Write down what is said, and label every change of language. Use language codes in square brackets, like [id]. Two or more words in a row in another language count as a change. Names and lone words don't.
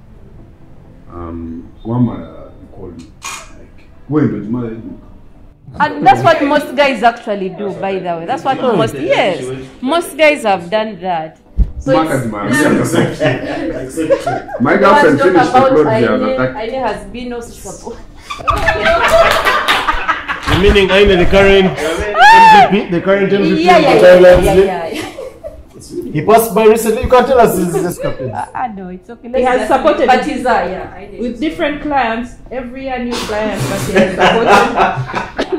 [en] One called me, like, when did you marry? And that's what most guys actually do, by the way. That's what most guys have done that. So it's, My let's girlfriend talk finished the about clothes the other Aine. time. Aine has been no support. meaning Aine, the current MVP, the current MVP Yeah, of yeah, the yeah, Thailand yeah, League. yeah. He passed by recently. You can tell us his captain. No, it's okay. He has supported But he's yeah. with different clients, every year new client, but he has supported.